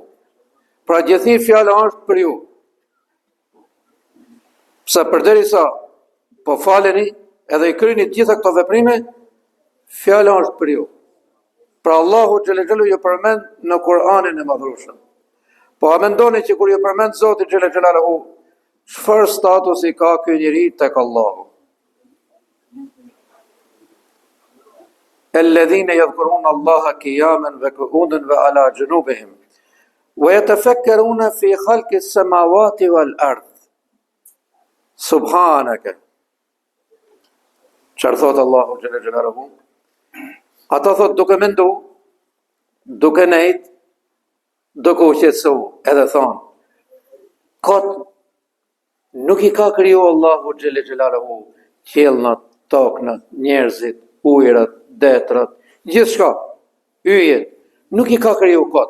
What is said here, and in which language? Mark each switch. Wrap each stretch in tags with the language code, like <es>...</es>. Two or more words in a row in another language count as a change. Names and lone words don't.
<sq>Pra gjithi fjala është për ju. Pse përderisa po faleni edhe i kryeni të gjitha këto veprime, fjala është për ju. Pra Allahu</sq> <ar>جل جلاله</ar> <sq>ju përmend në Kur'anin e Madhrueshëm. Po a mendoni që kur ju përmend Zoti</sq> <ar>جل جلاله,</ar> <sq>çfarë statusi ka ky njeri tek Allahu?</sq> <ar>الذين يذكرون الله قياما وقعودا وعلى جنوبهم ويتفكرون في خلق السماوات والأرض. سبحانك.</ar> <sq>Çfarë thot Allahu</sq> <ar>جل جلاله?</ar> <sq>Ata thot duke mendu, duke nejt, duke u qetësu, edhe thonë, kot nuk i ka kriju Allahu</sq> <ar>جل جلاله</ar> <sq>qiellnat, toknat, njerëzit, ujërat, detrat, gjithçka, yjet, nuk i ka kriju kot.</sq>